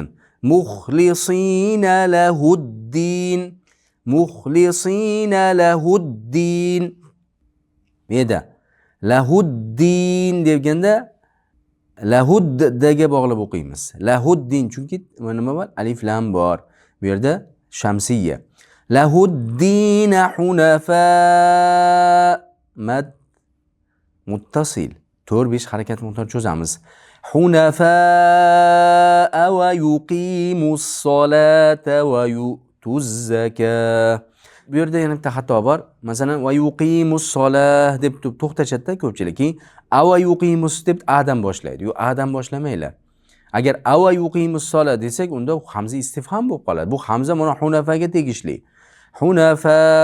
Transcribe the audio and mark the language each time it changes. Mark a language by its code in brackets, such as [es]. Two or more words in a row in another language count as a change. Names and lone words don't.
[ar] مخلصين له الدين. مخلصين له الدين. [uz] Meda lahuddin deganda lahuddaga bog'lab o'qiymiz. Lahuddin chunki nima bor? Alif lam bor. Bu yerda shamsiyya. [ar] لهالدين حنفاء مد متصل [uz] 4-5 harakat miqdori cho'zamiz. [ar] حنفاء ويقيموا الصلاة ويؤتوا الزكاة. [uz] Bu yerda yana bitta xato bor. Masalan [ar] ويقيموا الصلاة [uz] deb to'xtashadi ko'pchilik. [ar] أويقيموا [uz] deb adam boshlaydi. Yo'q, adam boshlamaylar. Agar [ar] أويقيموا الصلاة [uz] desak, unda hamza istifhom bo'lib qoladi. Bu hamza mana hunafaga tegishli. Hunafa.